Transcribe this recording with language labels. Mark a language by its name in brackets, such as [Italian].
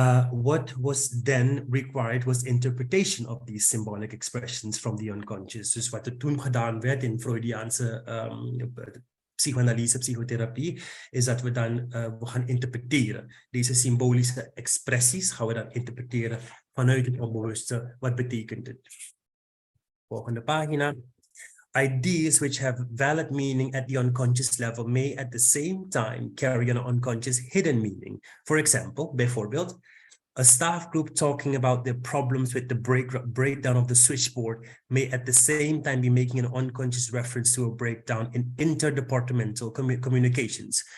[English] What was then required was interpretation of these symbolic expressions from the unconscious. [Dutch] Dus wat er toen gedaan werd in Freudiaanse psychoanalyse, psychotherapie, is dat we dan we gaan interpreteren. Deze symbolische expressies gaan we dan interpreteren vanuit het onbewuste. Wat betekent het? Volgende pagina. [English] Ideas which have valid meaning at the unconscious level may at the same time carry an unconscious hidden meaning. For example, bijvoorbeeld, a staff group talking about their problems with the breakdown of the switchboard may at the same time be making an unconscious reference to a breakdown in interdepartmental communications.